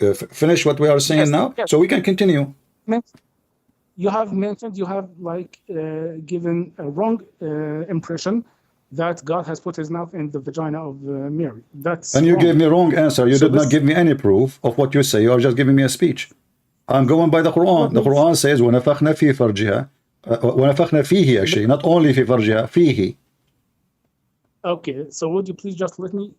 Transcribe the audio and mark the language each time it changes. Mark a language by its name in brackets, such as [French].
[English] Finish what we are saying now, so we can continue. You have mentioned, you have like given a wrong impression that God has put his mouth in the vagina of Mary. That's and you wrong. gave me wrong answer. You did not give me any proof of what you say. You are just giving me a speech. I'm going by the Quran. The Quran says [Arabic] وَنَفَخْنَا فِي فَرْجِهَا وَنَفَخْنَا فِيهِ [English] actually, not only [Arabic] في فرجها, فيه. [English] Okay, so would you please just let me